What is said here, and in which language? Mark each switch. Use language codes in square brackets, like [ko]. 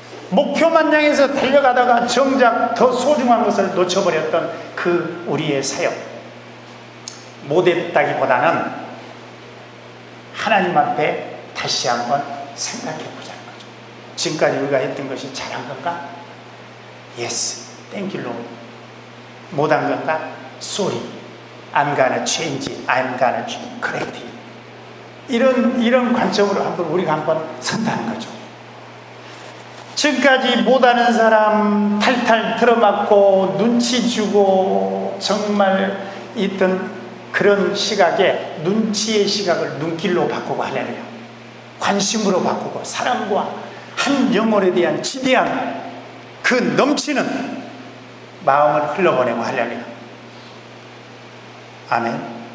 [ko] 목표만 향해서 달려가다가 정작 더 소중한 것을 놓쳐버렸던 그 우리의 사역, 못했다기보다는 하나님 앞에 다시 한번 생각해 보자는 거죠. 지금까지 우리가 했던 것이 잘한 건가? [en] Yes, thank you Lord. [ko] 못한 건가? [en] Sorry, I'm gonna change it, I'm gonna correct it. [ko] 이런 관점으로 우리가 한번 선다는 거죠. 지금까지 못하는 사람 탈탈 틀어막고 눈치 주고 정말 있던 그런 시각에 눈치의 시각을 눈길로 바꾸고 하려면 관심으로 바꾸고 사랑과 한 영혼에 대한 지대한 그 넘치는 마음을 흘러보내고 하려면 아멘.